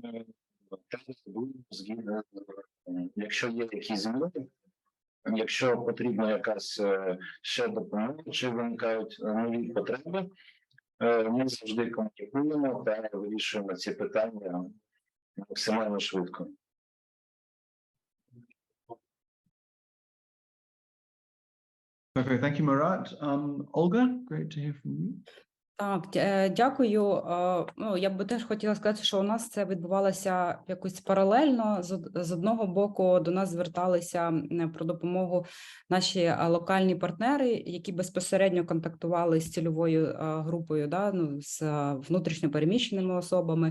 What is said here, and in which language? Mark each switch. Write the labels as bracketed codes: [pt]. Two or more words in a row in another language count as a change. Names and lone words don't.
[uk] Згідно, якщо є якісь зміни, якщо потрібна якась ще допомога, чи виникають нові потреби, ми завжди комунікуємо та вирішуємо ці питання максимально швидко. [en] Okay, thank you, Murat. Olga, great to hear from you. [uk] Так, дякую. Ну, я би теж хотіла сказати, що у нас це відбувалося якось паралельно. З одного боку до нас зверталися про допомогу наші локальні партнери, які безпосередньо контактували з цільовою групою, да, ну, з внутрішньо переміщеними особами.